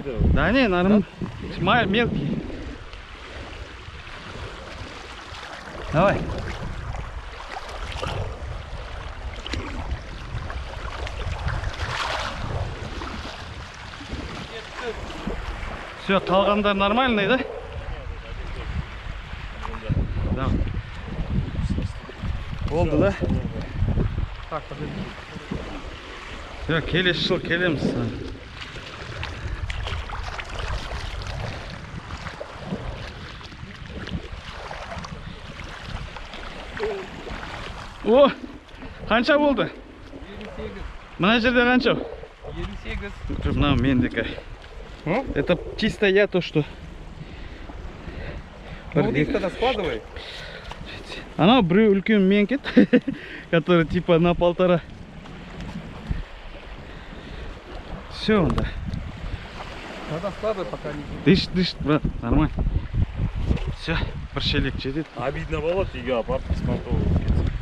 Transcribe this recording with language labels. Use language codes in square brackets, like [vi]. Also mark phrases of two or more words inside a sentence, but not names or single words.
[ru] Да не, нормально. Мелкий. Давай. Все, [kk] қалғандар нормальный, да? Да. Болды, да? [ru] Так, подожди. Все, [kk] келесі жыл келеміз. О, қанша болды? 58. Мына жерде қанша? 58. Мынау мендікі. [ru] Это чисто я то, что... Ну вот их тогда складывай. [kk] Анау біреу үлкен менкет, [ru] который типа на 1,5. Все, да. Надо складывай, пока не... Дышит, брат, нормально. Все, [kk] бір шелек жетеді. Обидно болады, үйге апарып беспонтовый кетсе.